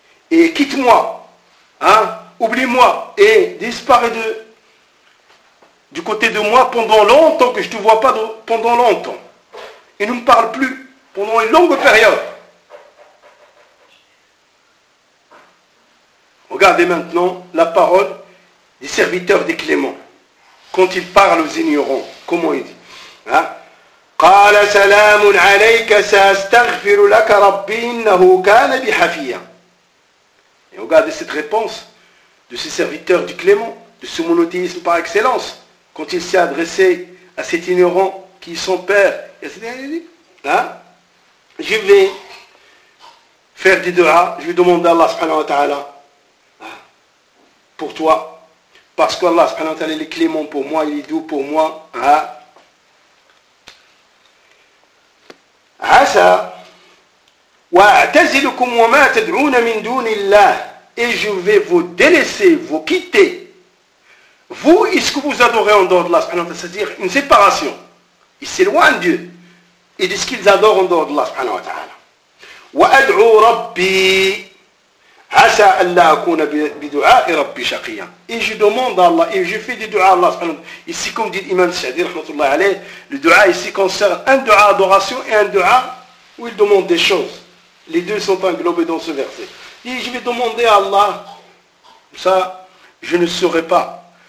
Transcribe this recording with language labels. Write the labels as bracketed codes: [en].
[fr] Et quitte-moi, hein, oublie-moi et disparais du côté de moi pendant longtemps, que je ne te vois pas pendant longtemps. Et ne me parle plus pendant une longue période. Regardez maintenant la parole des serviteurs des cléments. Quand ils parlent aux ignorants, comment ils disent hein? [ar] قال سلام عليك سأستغفر لك ربي إنه كان بي حفيا. [fr] Et regardez cette réponse de ce serviteur du clément, de ce monothéisme par excellence, quand il s'est adressé à cet ignorant qui est son père. Hein? Je vais faire des doigts, je vais demander à Allah subhanahu wa ta'ala pour toi, parce qu'Allah subhanahu wa ta'ala est clément pour moi, il est doux pour moi. Hein? [ar] عسى واعتزلكم وما تدعون من دون الله [fr] et je vais vous délaisser, vous quitter. Vous, est-ce que vous adorez en dehors de Allah, c'est-à-dire une séparation. Ils s'éloignent de Dieu et de ce qu'ils adorent en dehors de Allah subhanahu wa ta'ala. [ar] وادعو ربي عسى ان لا اكون بدعاء ربي شقيا. [fr] Et je demande à Allah et je fais des dua à Allah subhanahu wa ta'ala. Ici, comme dit l'imam Sa'di rahmatullah alayh, le dua ici concerne un dua d'adoration et un dua où il demande des choses. Les deux sont englobés dans ce verset. Et je vais demander à Allah, comme ça je ne saurais pas.